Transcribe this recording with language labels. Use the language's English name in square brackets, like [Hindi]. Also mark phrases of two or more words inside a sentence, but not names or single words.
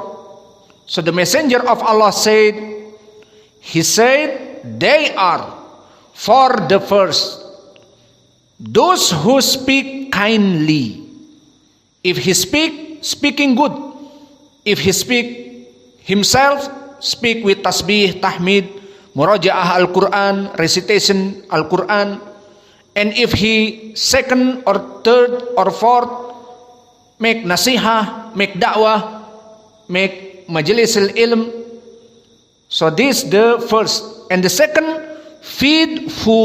[English] So the messenger of Allah said, he said, they are for the first, those who speak kindly. If he speaking good. If he speak himself, speak with [Arabic] tasbih, tahmid, murajaah Al-Quran, [English] recitation Al-Quran. And if he second or third or fourth, make nasihah, make da'wah, make [Arabic] majelis ilm. [English] So this the first. And the second, feed food.